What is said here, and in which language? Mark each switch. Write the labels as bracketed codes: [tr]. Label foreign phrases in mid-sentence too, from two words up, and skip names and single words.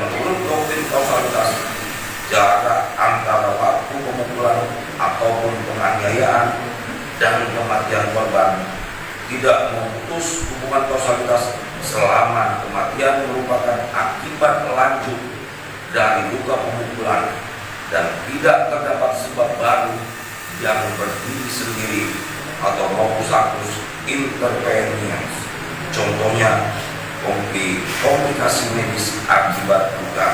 [id] menurut doktrin kausalitas, jarak antara waktu pemukulan ataupun penganiayaan dan kematian korban tidak memutus hubungan kausalitas selama kematian merupakan akibat lanjut dari luka pemukulan dan tidak terdapat sebab baru yang berdiri sendiri atau [la] locus actus interveniens. [id] Contohnya komplikasi medis akibat luka.